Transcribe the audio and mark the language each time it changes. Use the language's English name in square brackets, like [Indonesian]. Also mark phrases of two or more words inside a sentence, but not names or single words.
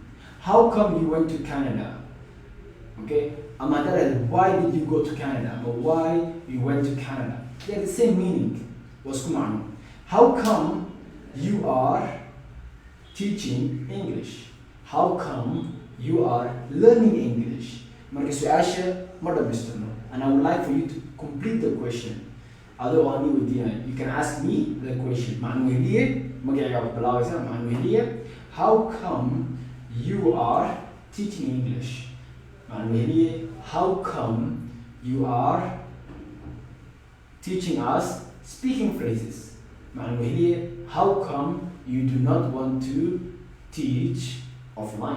[English] How come you went to Canada? Okay, why did you go to Canada? But why you went to Canada? They are the same meaning. How come you are teaching English? How come you are learning English? [Somali] Marka su'aasha ma dhammaystirno, [English] and I would like for you to complete the question. [Somali] Adoo aan weydiinayo, [English] you can ask me the question. [Somali] Macalin Weheliye, magacayga waad bilaabaysaa. Macalin Weheliye, [English] how come you are teaching English? Macalin Weheliye, how come you are teaching us speaking phrases? Macalin Weheliye, how come you do not want to teach offline?